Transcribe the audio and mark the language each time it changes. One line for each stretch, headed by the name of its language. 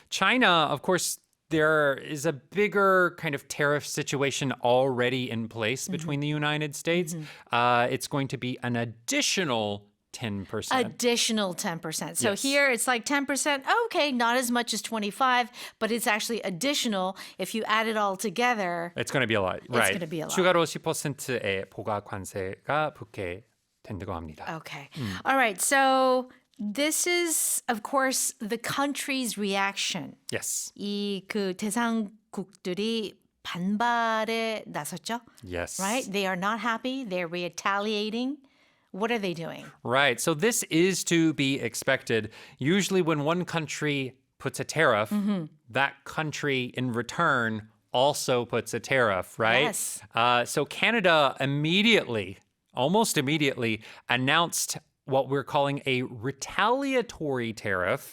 English: China, of course, there is a bigger kind of tariff situation already in place between the United States. It's going to be an additional 10%. Additional 10%. So Yes. here it's like 10%. Okay, not as much as 25, but it's actually additional. If you add it all together, It's going to be a lot. Right. gonna be a lot.
Korean: 추가로 10%의 부과 관세가 붙게 된다고 합니다.
English: okay. All right. So this is, of course, the country's reaction. Yes.
Korean: 이 그 대상국들이 반발에 나섰죠.
English: Yes. Right? They are not happy. They're retaliating. What are they doing? Right. So this is to be expected. Usually when one country puts a tariff, that country in return also puts a tariff, right? Yes. So Canada almost immediately announced what we're calling a retaliatory tariff.